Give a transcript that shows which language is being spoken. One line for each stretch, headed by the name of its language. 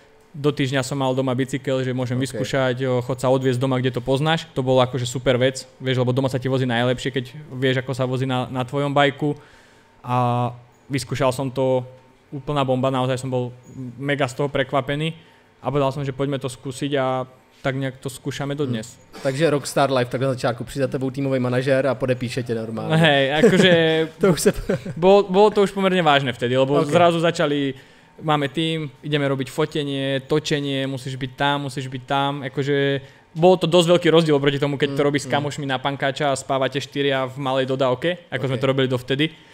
Slovak: Do týždňa som mal doma bicykel, že môžem vyskúšať, chod sa odviezť doma, kde to poznáš. To bolo akože super vec, vieš, lebo doma sa ti vozí najlepšie, keď vieš, ako sa vozí na tvojom bajku a vyskúšal som to. úplná bomba, naozaj som bol mega z toho prekvapený a povedal som, že poďme to skúsiť a tak nejak to skúšame dodnes.
Czech: Takže Rockstar Life, takhle na začátku přijde za tebou týmový manažér a podepíše tě normálně.
Slovak: Hej, akože
Czech: To už se...
Slovak: bolo to už pomerne vážne vtedy, lebo zrazu začali, máme tým, ideme robiť fotenie, točenie, musíš byť tam, akože bolo to dosť veľký rozdiel proti tomu, keď to robíš s kamošmi na pankáča a spávate 4 v malej dodávke, ako sme to robili dovtedy.